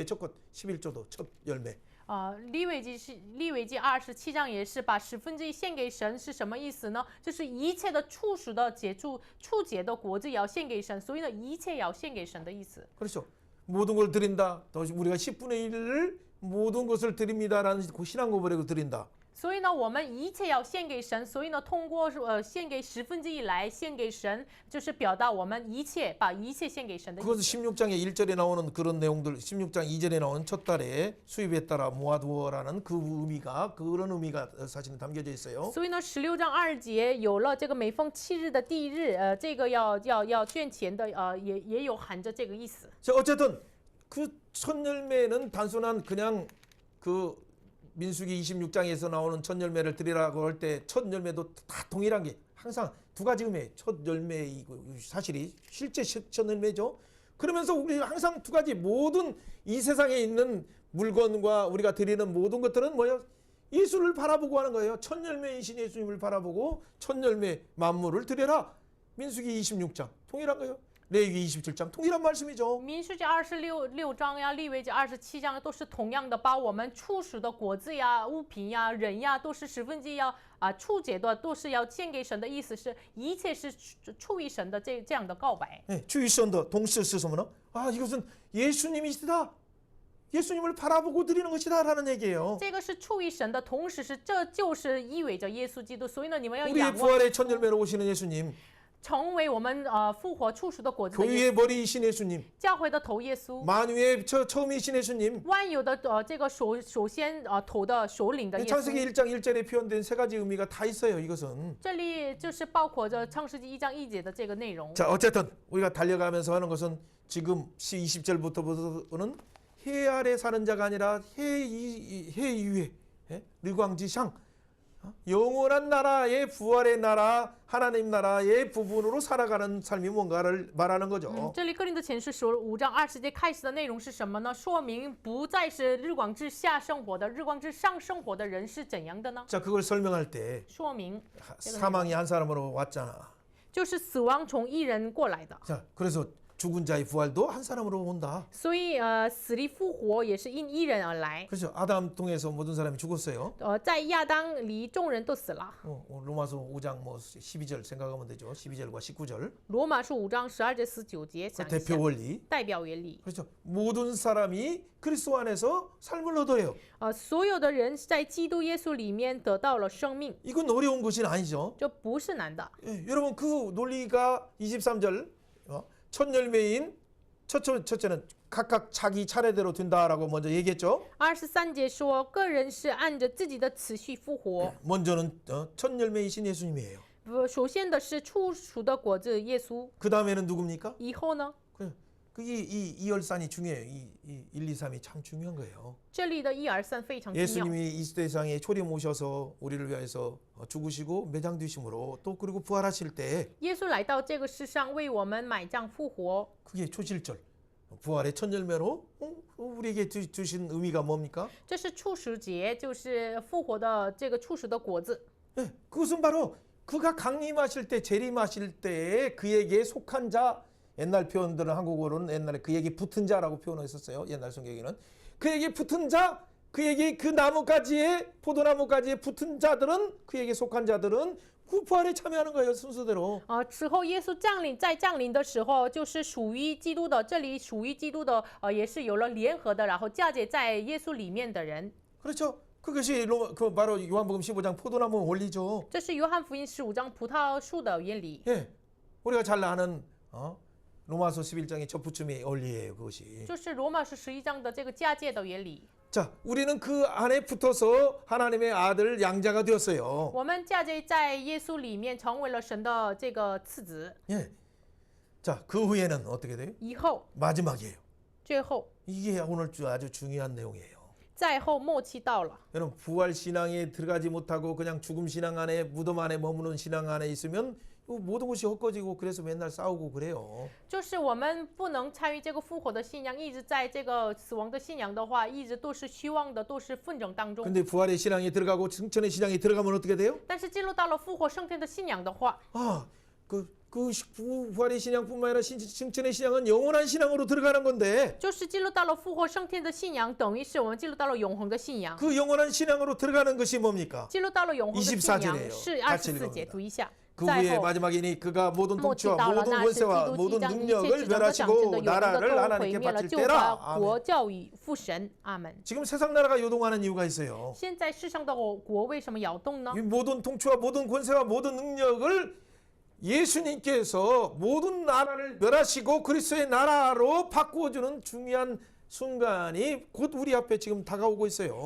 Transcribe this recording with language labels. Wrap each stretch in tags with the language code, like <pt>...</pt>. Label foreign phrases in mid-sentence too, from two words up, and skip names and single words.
<ko>첫 것 11조도 첫 열매.</ko> <zh>利未记27章也是把1/10献给神，是什么意思呢？就是一切的初熟的初结的果子也要献给神，所以呢，一切也要献给神的意思。</zh> <ko>그렇죠. 모든 걸 드린다. 또 우리가 10분의 1을 모든 것을 드립니다라는 그 신앙 고백을 드린다.</ko> <zh>所以呢，我们一切要献给神，所以呢，通过献给1/10来献给神，就是表达我们一切把一切献给神的意</zh> <ko>그것은</ko> <zh>思。</zh> <ko>16장의 1절에 나오는 그런 내용들, 16장 2절에 나오는 첫 달에 수입에 따라 모아두어라는 그런 의미가 사실은 담겨져 있어요.</ko> <zh>所以呢，16章2节有了这个每逢7日的第一日，这个要捐钱的，也有含着这个意思。</zh> <ko>자, 어쨌든 그 첫 열매는 단순한 그냥 그 민수기 26장에서 나오는 첫 열매를 드리라고 할 때 첫 열매도 다 동일한 게 항상 두 가지 의미예요. 첫 열매이고 사실이 실제 첫 열매죠. 그러면서 우리 항상 두 가지 모든 이 세상에 있는 물건과 우리가 드리는 모든 것들은 뭐예요? 예수를 바라보고 하는 거예요. 첫 열매이신 예수님을 바라보고 첫 열매 만물을 드려라. 민수기 26장 동일한 거예요. 레위기 27장 동일한 말씀이죠.</ko> <zh>民数记26章呀，利未记27章都是同样的，把我们初始的果子呀、物品呀、人呀，都是1/10要初结的，都是要献给神的意思是，一切是出于神的这样的告白。</zh> <ko>네, 주의선도 동시에 쓰서면 이것은 예수님이시다. 예수님을 바라보고 드리는 것이다라는 얘기예요.</ko> <zh>这个是出于神的，同时是这就是意味着耶稣基督，所以呢，你们要</zh> <ko>우리의</ko> <zh>仰望</zh> <ko>부활의 첫 열매로 오시는 예수님,</ko> <zh>成为我们复活初熟的果子的耶</zh> <ko>교회의</ko> <zh>稣，</zh> <ko>머리이신 예수님,</ko> <zh>教会的头耶稣，</zh> <ko>만유의 처음이신 예수님.</ko> <zh>万有的这个首先头的首领的耶</zh> <ko>창세기</ko> <zh>稣。</zh> <ko>1장 1절에 표현된 세 가지 의미가 다 있어요. 이것은.</ko> <zh>这里就是包括着创世纪1章1节的这个内容。</zh> <ko>자, 어쨌든 우리가 달려가면서 하는 것은 지금 20절부터는 해 아래 사는 자가 아니라 해 위에 르광지샹 영원한 나라의 부활의 나라 하나님 나라의 부분으로 살아가는 삶이 뭔가를 말하는 거죠.</ko> <zh>这里哥林多前书5章20节开始的内容是什么呢？说明不再是日光之下生活的，日光之上生活的人是怎样的呢？</zh> <ko>자, 그걸 설명할 때</ko> <zh>说明</zh> <ko>사망이 한 사람으로 왔잖아.</ko> <zh>就是死亡从一人过来的。</zh> <ko>자, 그래서 죽은 자의 부활도 한 사람으로 온다.</ko> <zh>所以死里复活也是因一人而来。</zh> <ko>그렇죠. 아담 통해서 모든 사람이 죽었어요.</ko> <zh>在亚当里众人都死了。</zh> <ko>로마서 5장 뭐 12절 생각하면 되죠. 12절과 19절.</ko> <zh>罗马书5章12节19节</zh> <ko>그</ko> <zh>想一</zh> <ko>대표</ko> <zh>下，</zh> <ko>원리.</ko> <zh>代表原理。</zh> <ko>그렇죠. 모든 사람이 그리스도 안에서 삶을 얻어요.</ko> <zh>所有的人在基督耶稣里面得到了生命，</zh> <ko>이건 어려운 것이 아니죠.</ko> <zh>这不是难的。</zh> <ko>예, 여러분 그 논리가 23절 첫 열매인 첫째는 각각 자기 차례대로 된다라고 먼저 얘기했죠.</ko> <zh>23 节说，个人是按着自己的次序复活。</zh> <ko>먼저는 첫 열매이신 예수님이에요.</ko> <zh>首先的是初熟的果子耶稣，</zh> <ko>그 다음에는 누굽니까?</ko> <zh>以后呢，</zh> <ko>그게 이 열산이 중요해요. 이 1, 2, 3이 참 중요한 거예요.</ko> <zh>这里的1、2、3非常重要。</zh> <ko>예수님이 이 세상에 초림 오셔서 우리를 위해서 죽으시고 매장되심으로 또 그리고 부활하실 때</ko> <zh>耶稣来到这个世上为我们买账复活，</zh> <ko>그게 초실절 부활의 첫 열매로 우리에게 주신 의미가 뭡니까?</ko> <zh>这是初熟节，就是复活的这个初熟的果子。</zh> <ko>네, 그것은 바로 그가 강림하실 때 재림하실 때에 그에게 속한 자, 옛날 표현들은 한국어로는 옛날에 그에게 붙은 자라고 표현했었어요. 옛날 성경에는 그에게 붙은 자, 그에게 그 나무가지에 포도나무가지에 붙은 자들은 그에게 속한 자들은 그 부활에 참여하는 거예요. 순서대로.</ko> <zh>之后耶稣降临的时候，就是属于基督的，这里属于基督的，也是有了联合的，然后嫁接在耶稣里面的人。</zh> <ko>그렇죠. 그것이 그 바로 요한복음 15장 포도나무 원리죠.</ko> <zh>这是约翰福音15章葡萄树的原理。</zh> <ko>예, 우리가 잘 아는 로마서 11장의 첫 부침의 원리예요. 그것이.</ko> <zh>就是罗马书11章的这个嫁接的原理。</zh> <ko>자, 우리는 그 안에 붙어서 하나님의 아들 양자가 되었어요.</ko> <zh>我们嫁接在耶稣里面，成为了神的这个次子。</zh> <ko>예. 자, 그 후에는 어떻게 돼요?</ko> <zh>以后，</zh> <ko>마지막이에요.</ko> <zh>最后，</zh> <ko>이게 오늘 아주 중요한 내용이에요.</ko> <zh>再后末期到了。</zh> <ko>여러분 부활 신앙에 들어가지 못하고 그냥 죽음 신앙 안에 무덤 안에 머무는 신앙 안에 있으면 모든 것이 헛거지고 그래서 맨날 싸우고 그래요.</ko> <zh>就是我们不能参与这个复活的信仰，一直在这个死亡的信仰的话，一直都是虚妄的，都是纷争当中。</zh> <ko>근데 부활의 신앙에 들어가고 승천의 신앙에 들어가면 어떻게 돼요?</ko> <zh>但是进入到了复活升天的信仰的话，</zh> <ko>그 부활의 신앙뿐만 아니라 승천의 신앙은 영원한 신앙으로 들어가는 건데</ko> <zh>就是进入到了复活升天的信仰，等于是我们进入到了永恒的信仰。</zh> <ko>그 영원한 신앙으로 들어가는 것이 뭡니까?</ko> <zh>进入到了永恒的信</zh> <ko>24</ko> <zh>仰</zh> <ko>절이에요</ko> <zh>是</zh> <ko>같이</ko> <zh>24节，</zh> <ko>읽어봅니다</ko> <zh>读一下。</zh> <ko>그</ko> <zh>再</zh> <ko>후에</ko> <zh>后，</zh> <ko>마지막이니 그가 모든</ko> <zh>末期</zh> <ko>통치와</ko> <zh>到了，</zh> <ko>모든</ko> <zh>那是基</zh> <ko>권세와</ko> <zh>督即</zh> <ko>모든</ko> <zh>将一切</zh> <ko>능력을</ko> <zh>执政的掌权的</zh> <ko>멸하시고</ko> <zh>有能的</zh> <ko>나라를</ko> <zh>都毁</zh> <ko>하나님께</ko> <zh>灭了，</zh> <ko>바칠</ko> <zh>就把</zh> <ko>때라. 아멘.</ko> <zh>国教与父神。阿门。</zh> <ko>지금 세상 나라가 요동하는 이유가 있어요.</ko> <zh>现在世上的国为什么摇动呢</zh> <ko>이 ？ 모든 통치와 모든 권세와 모든 능력을 예수님께서 모든 나라를 멸하시고 그리스도의 나라로 바꾸어주는 중요한 순간이 곧 우리 앞에 지금 다가오고 있어요.</ko>